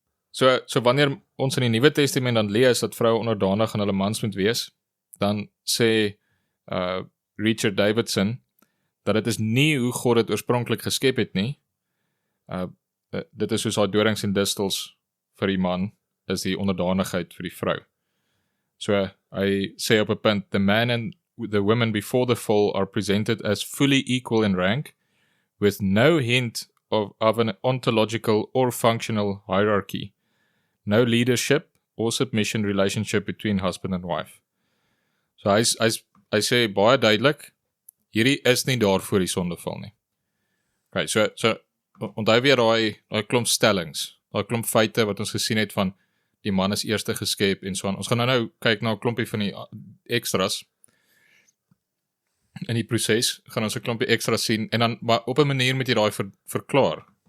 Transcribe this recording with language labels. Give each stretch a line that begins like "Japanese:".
Afrikaans: So wanneer ons in die Nuwe Testament dan lees dat vroue onderdanig aan hulle mans moet wees, dan sê Richard Davidson dat dit is nie hoe God dit oorspronklik geskep het nie. Dit is soos daai dorings en distels vir die man, is die onderdanigheid vir die vrou. So hy sê op 'n punt,
English: the man and the woman before the fall are presented as fully equal in rank, with no hint of an ontological or functional hierarchy, no leadership or submission relationship between husband and wife.
Afrikaans: So hy sê baie duidelik, hierdie is nie daar voor die sondeval nie. Okay, so onthou weer daai klomp stellings, daai klomp feite wat ons gesien het van die man is eerste geskep en so aan. Ons gaan nou kyk na 'n klompie van die extras in die proses, gaan ons 'n klompie extras sien, en dan maar op 'n manier moet jy daai verklaar.